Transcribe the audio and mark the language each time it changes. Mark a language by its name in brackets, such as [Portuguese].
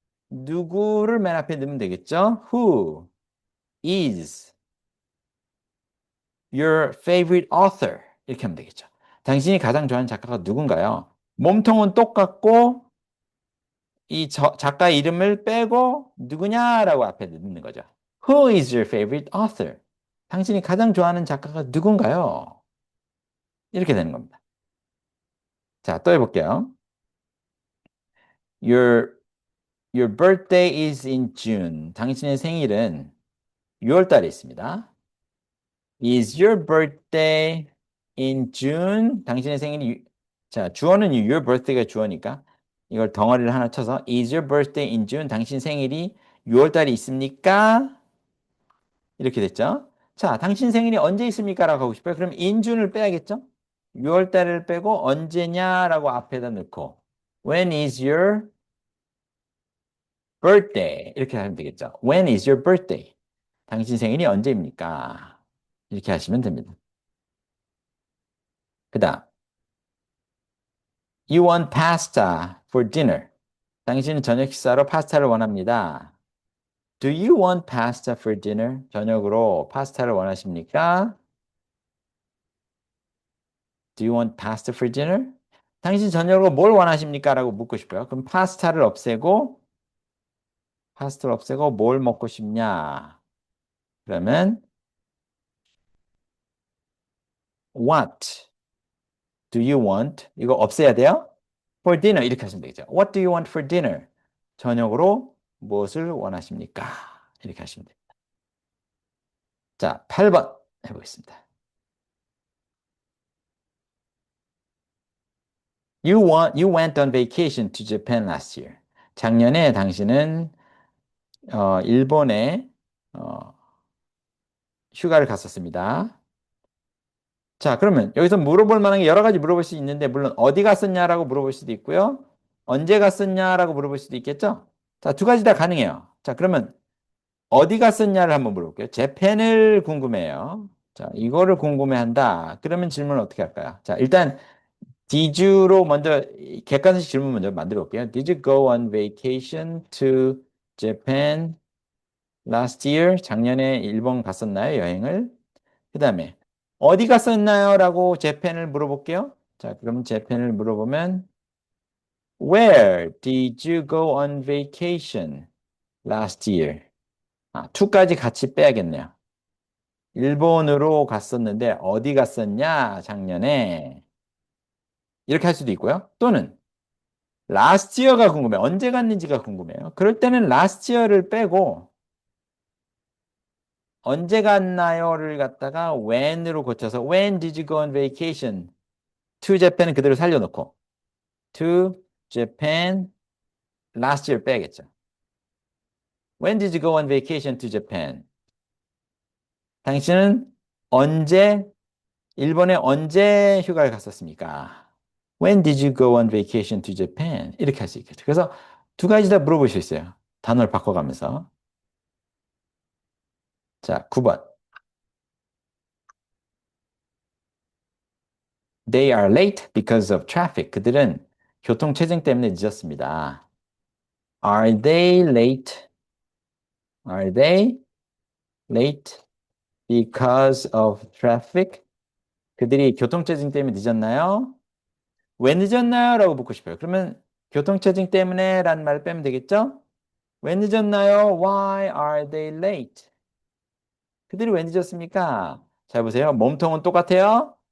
[Korean] 누구를 맨 앞에 넣으면 되겠죠? [English] Who is your favorite author? [Korean] 이렇게 하면 되겠죠. 당신이 가장 좋아하는 작가가 누군가요? 몸통은 똑같고 이 작가의 이름을 빼고 누구냐라고 앞에 넣는 거죠. [English] Who is your favorite author? [Korean] 당신이 가장 좋아하는 작가가 누군가요? 이렇게 되는 겁니다. 자, 또 해볼게요. [English] Your, your birthday is in June. [Korean] 당신의 생일은 6월 달에 있습니다. [English] Is your birthday in June? [Korean] 당신의 생일이 자, 주어는 your birthday가 주어니까 이걸 덩어리를 하나 쳐서 [English] Is your birthday in June? [Korean] 당신 생일이 6월 달에 있습니까? 이렇게 됐죠? 자, 당신 생일이 언제 있습니까? 라고 하고 싶어요. 그럼 [English] in June [Korean] 을 빼야겠죠? 6월 달을 빼고 언제냐라고 앞에다 넣고 [English] When is your birthday? [Korean] 이렇게 하면 되겠죠. [English] When is your birthday? [Korean] 당신 생일이 언제입니까? 이렇게 하시면 됩니다. 그 다음 [English] You want pasta for dinner. [Korean] 당신은 저녁 식사로 파스타를 원합니다. [English] Do you want pasta for dinner? [Korean] 저녁으로 파스타를 원하십니까? [English] Do you want pasta for dinner? [Korean] 당신 저녁으로 뭘 원하십니까? 라고 묻고 싶어요. 그럼 파스타를 없애고 뭘 먹고 싶냐? 그러면 [English] What do you want? [Korean] 이거 없애야 돼요. [English] For dinner [Korean] 이렇게 하시면 되겠죠. [English] What do you want for dinner? [Korean] 저녁으로 무엇을 원하십니까? 이렇게 하시면 돼요. 자, 8번 해보겠습니다. [English] You went on vacation to Japan last year. [Korean] 작년에 당신은 일본에 어, 휴가를 갔었습니다. 자, 그러면 여기서 물어볼 만한 게 여러 가지 물어볼 수 있는데 물론 어디 갔었냐라고 물어볼 수도 있고요. 언제 갔었냐라고 물어볼 수도 있겠죠. 자, 두 가지 다 가능해요. 자, 그러면 어디 갔었냐를 한번 물어볼게요. 재팬을 궁금해요. 자, 이거를 궁금해한다. 그러면 질문을 어떻게 할까요? 자, 일단 [English] Did you [Korean] 로 먼저 객관식 질문 먼저 만들어 볼게요. [English] Did you go on vacation to Japan last year? [Korean] 작년에 일본 갔었나요? 여행을? 그 다음에 어디 갔었나요? 라고 재팬을 물어볼게요. 자, 그럼 재팬을 물어보면 [English] Where did you go on vacation last year? [Korean] to까지 같이 빼야겠네요. 일본으로 갔었는데 어디 갔었냐? 작년에. 이렇게 할 수도 있고요. 또는 last year가 궁금해. 언제 갔는지가 궁금해요. 그럴 때는 last year를 빼고 언제 갔나요를 갖다가 when으로 고쳐서 [English] when did you go on vacation to Japan [Korean] 은 그대로 살려놓고 [English] to Japan last year [Korean] 빼야겠죠. [English] When did you go on vacation to Japan? [Korean] 당신은 언제 일본에 언제 휴가를 갔었습니까? [English] When did you go on vacation to Japan? [Korean] 이렇게 할 수 있겠죠. 그래서 두 가지 다 물어볼 수 있어요. 단어를 바꿔가면서. 자, 9번. [English] They are late because of traffic. [Korean] 그들은 교통체증 때문에 늦었습니다. [English] Are they late? Are they late because of traffic? [Korean] 그들이 교통체증 때문에 늦었나요? 왜 늦었나요? 라고 묻고 싶어요. 그러면 교통체증 때문에 라는 말을 빼면 되겠죠? 왜 늦었나요? [English] Why are they late? [Korean] 그들이 왜 늦었습니까? 잘 보세요. 몸통은 똑같아요.